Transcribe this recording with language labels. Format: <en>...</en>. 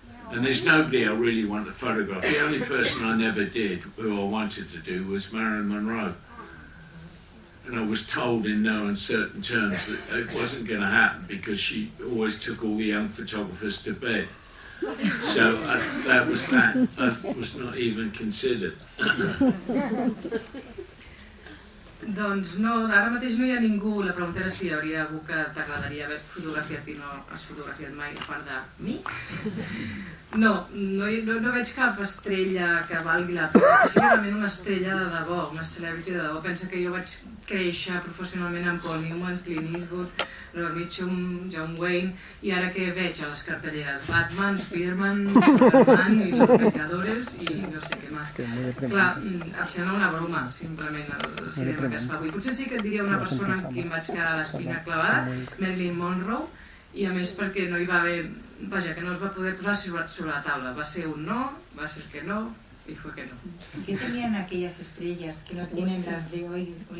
<en>And there's nobody I really want to photograph. The only person I never did, who I wanted to do, was Marilyn Monroe. And I was told in no uncertain terms that it wasn't going to happen because she always took all the young photographers to bed. So that was that. That was not even considered.</en> <ca>Doncs no, ara mateix no hi ha ningú. La pregunta era si hi hauria algú que t'agradaria haver fotografiat i no has fotografiat mai, a part de mi. No veig cap estrella que valgui la pena, específicament una estrella de debò, una celebrity de debò. Pensa que jo vaig créixer professionalment amb Paul Newman, Clint Eastwood, Robert Mitchum, John Wayne, i ara què veig a les cartelleres? Batman, Spiderman, Superman i Los Vengadores i no sé què més. Clar, em sembla una broma, simplement, el cinema que es fa avui. Potser sí que et diria una persona amb qui em vaig quedar l'espina clavada, Marilyn Monroe, i a més perquè no hi va haver... Vaja, que no es va poder posar sobre la taula. Va ser un no, va ser que no,</ca> <es>y fue que no. ¿Qué tenían aquellas estrellas que no tienen las de hoy?</es>